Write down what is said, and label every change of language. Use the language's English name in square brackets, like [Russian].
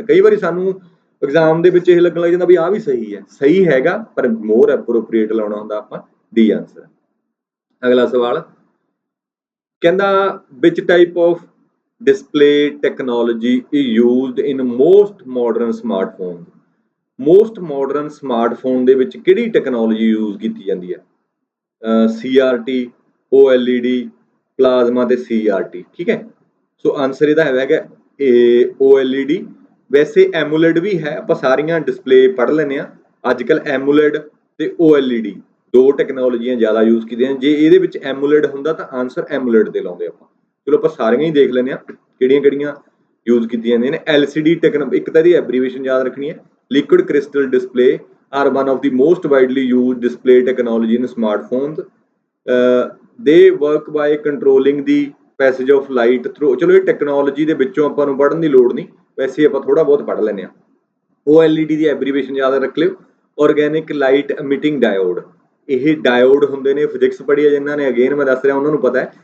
[Punjabi] ਤਾਂ ਕਈ ਵਾਰੀ ਸਾਨੂੰ ਐਗਜ਼ਾਮ ਦੇ ਵਿੱਚ ਇਹ ਲੱਗਣ ਲੱਗ ਜਾਂਦਾ ਵੀ ਆਹ ਵੀ ਸਹੀ ਹੈ, ਸਹੀ ਹੈਗਾ, ਪਰ ਮੋਰ ਐਪਰੋਪ੍ਰੀਏਟ ਲਾਉਣਾ ਹੁੰਦਾ ਆਪਾਂ D ਆਨਸਰ। ਅਗਲਾ ਸਵਾਲ ਕਹਿੰਦਾ, [English] which type of display technology is used in most modern smartphone? [Punjabi] Most modern smartphone ਦੇ ਵਿੱਚ ਕਿਹੜੀ ਟੈਕਨੋਲੋਜੀ ਯੂਜ਼ ਕੀਤੀ ਜਾਂਦੀ ਹੈ? CRT, OLED, ਪਲਾਜ਼ਮਾ ਤੇ CRT। ਠੀਕ ਹੈ, ਸੋ ਆਨਸਰ ਇਹਦਾ ਹੈਗਾ OLED। ਵੈਸੇ ਐਮੂਲੇਡ ਵੀ ਹੈ, ਆਪਾਂ ਸਾਰੀਆਂ ਡਿਸਪਲੇ ਪੜ੍ਹ ਲੈਂਦੇ ਹਾਂ ਅੱਜ ਕੱਲ੍ਹ। ਐਮੂਲੇਡ ਤੇ OLED ਦੋ ਟੈਕਨੋਲੋਜੀਆਂ ਜ਼ਿਆਦਾ ਯੂਜ਼ ਕੀਤੀਆਂ। ਜੇ ਇਹਦੇ ਵਿੱਚ ਐਮੂਲੇਡ ਹੁੰਦਾ ਤਾਂ ਆਨਸਰ ਐਮੂਲੇਡ ਤੇ ਲਾਉਂਦੇ ਆਪਾਂ। ਚਲੋ ਆਪਾਂ ਸਾਰੀਆਂ ਹੀ ਦੇਖ ਲੈਂਦੇ ਹਾਂ ਕਿਹੜੀਆਂ ਕਿਹੜੀਆਂ ਯੂਜ਼ ਕੀਤੀਆਂ ਜਾਂਦੀਆਂ ਨੇ। [English] LCD [Punjabi] ਇੱਕ ਤਾਂ ਇਹਦੀ ਐਬਰੀਵੇਸ਼ਨ ਯਾਦ ਰੱਖਣੀ ਹੈ, [English] liquid crystal display are one of the most widely used display technology in smartphones. They work by controlling the passage of light through। [Punjabi] ਚਲੋ ਇਹ ਟੈਕਨੋਲੋਜੀ ਦੇ ਵਿੱਚੋਂ ਆਪਾਂ ਨੂੰ ਪੜ੍ਹਨ ਦੀ ਲੋੜ ਨਹੀਂ, [Hindi] वैसे [Punjabi] ਆਪਾਂ ਥੋੜਾ ਬਹੁਤ ਪੜ੍ਹ ਲੈਂਦੇ ਆ। OLED ਦੀ ਐਬਰੀਵੇਸ਼ਨ ਯਾਦ ਰੱਖ ਲਿਓ, ਆਰਗੈਨਿਕ ਲਾਈਟ ਐਮਿਟਿੰਗ ਡਾਇਓਡ। ਇਹ ਡਾਇਓਡ ਹੁੰਦੇ ਨੇ, ਫਿਜ਼ਿਕਸ ਪੜ੍ਹੀ ਹੈ ਜਿਨ੍ਹਾਂ ਨੇ, ਅਗੇਨ ਮੈਂ ਦੱਸ ਰਿਹਾ ਉਹਨਾਂ ਨੂੰ ਪਤਾ ਹੈ।